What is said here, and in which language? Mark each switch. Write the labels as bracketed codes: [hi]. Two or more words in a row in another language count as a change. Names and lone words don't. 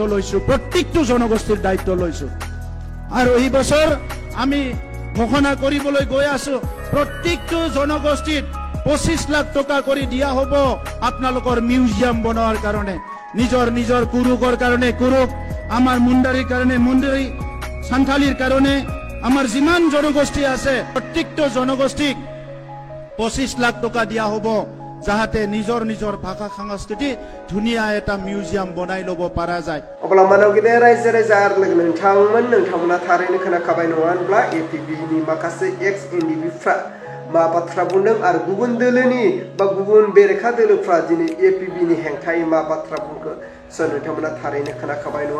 [as] লৈছো প্ৰত্যেকটো জনগোষ্ঠীৰ দায়িত্ব লৈছো আৰু এই বছৰ আমি ঘোষণা কৰিবলৈ গৈ আছো প্ৰত্যেকটো জনগোষ্ঠীত 25 লাখ টকা কৰি দিয়া হ'ব আপোনালোকৰ মিউজিয়াম বনোৱাৰ কাৰণে নিজৰ নিজৰ কুৰুকৰ কাৰণে কুৰুক আমাৰ মুণ্ডাৰীৰ কাৰণে মুণ্ডাৰী সান্থালীৰ কাৰণে আমাৰ যিমান জনগোষ্ঠী আছে প্ৰত্যেকটো জনগোষ্ঠীক 25 লাখ টকা দিয়া হ'ব যাহাতে নিজৰ নিজৰ ভাষা সংস্কৃতি ধুনীয়া এটা মিউজিয়াম বনাই ল'ব পৰা যায় [brx] अब्ला मानवगिरि रायजो राजा आरो लोगो नोंथांमोना थारैनो खोनाखाबाय नङा होनब्ला एपिबिनि माखासे एक्स एनडिबिफ्रा मा बाथ्रा बुंदों आरो गुबुन दोलोनि बा गुबुन बेरेखा दोलोफ्रा दिनै एपिबिनि हेंथायै मा बाथ्रा बुंखो नोंथांमोना थारैनो खोनाखाबाय नङा